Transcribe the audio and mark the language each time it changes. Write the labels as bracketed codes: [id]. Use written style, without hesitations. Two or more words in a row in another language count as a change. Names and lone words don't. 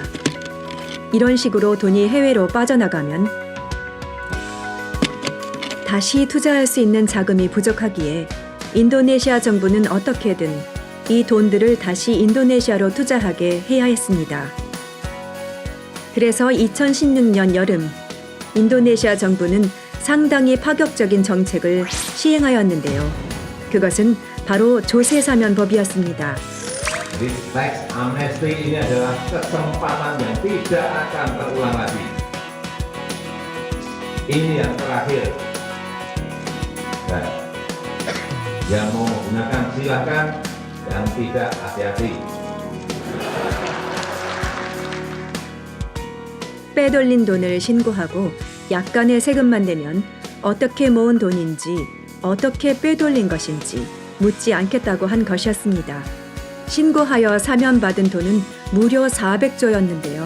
[ko] 이런 식으로 돈이 해외로 빠져나가면 다시 투자할 수 있는 자금이 부족하기에 인도네시아 정부는 어떻게든 이 돈들을 다시 인도네시아로 투자하게 해야 했습니다. 그래서 2016년 여름 인도네시아 정부는 상당히 파격적인 정책을 시행하였는데요. 그것은 바로 조세사면법이었습니다. [id] Jadi [en] tax amnesty [id] ini adalah kesempatan yang tidak akan terulang lagi. Ini yang terakhir. Dan yang mau menggunakan silakan, yang tidak hati-hati. [ko] 빼돌린 돈을 신고하고 약간의 세금만 내면 어떻게 모은 돈인지 어떻게 빼돌린 것인지 묻지 않겠다고 한 것이었습니다. 신고하여 사면받은 돈은 무려 400조였는데요.